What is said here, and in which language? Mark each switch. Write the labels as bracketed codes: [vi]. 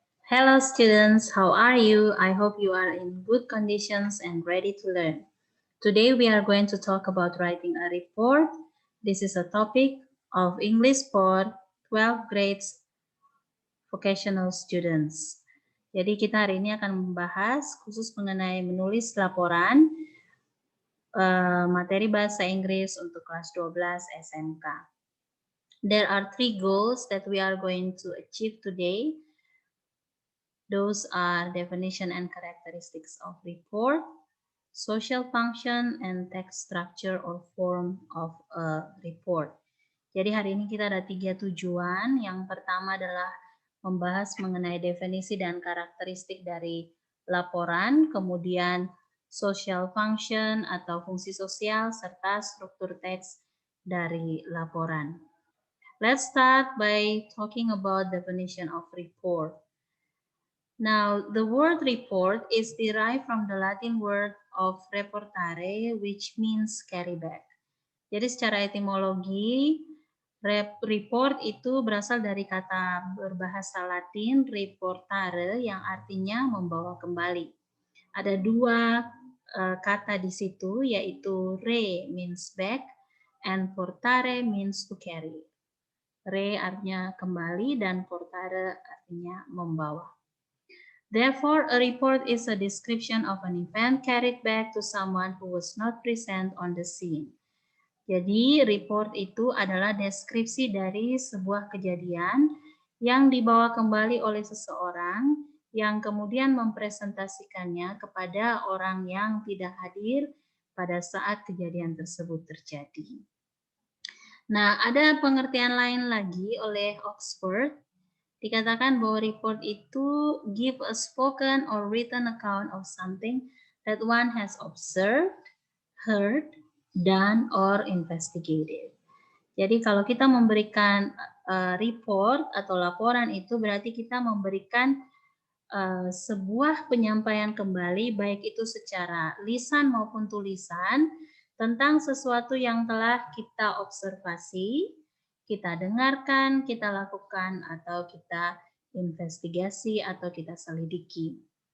[en] Hello students, how are you? I hope you are in good conditions and ready to learn. Today we are going to talk about writing a report. This is a topic of English for 12 grades vocational students. [id] Jadi kita hari ini akan membahas khusus mengenai menulis laporan materi bahasa Inggris untuk kelas 12 SMK. [en] There are 3 goals that we are going to achieve today. Those are definition and characteristics of report, social function, and text structure or form of a report. [id] Jadi hari ini kita ada 3 tujuan. Yang pertama adalah membahas mengenai definisi dan karakteristik dari laporan, kemudian social function atau fungsi sosial, serta struktur teks dari laporan. [en] Let's start by talking about definition of report. Now, the word report is derived from the Latin word of reportare, which means carry back. [id] Jadi secara etimologi, report itu berasal dari kata berbahasa Latin reportare yang artinya membawa kembali. Ada 2 kata di situ, yaitu [en] re means back and portare means to carry. [id] Re artinya kembali dan portare artinya membawa. [en] Therefore, a report is a description of an event carried back to someone who was not present on the scene. [id] Jadi, report itu adalah deskripsi dari sebuah kejadian yang dibawa kembali oleh seseorang yang kemudian mempresentasikannya kepada orang yang tidak hadir pada saat kejadian tersebut terjadi. Nah, ada pengertian lain lagi oleh Oxford. Dikatakan bahwa report itu [en] give a spoken or written account of something that one has observed, heard, done, or investigated. [id] Jadi kalau kita memberikan report atau laporan itu berarti kita memberikan sebuah penyampaian kembali baik itu secara lisan maupun tulisan tentang sesuatu yang telah kita observasi, kita dengarkan, kita lakukan, atau kita investigasi atau kita selidiki.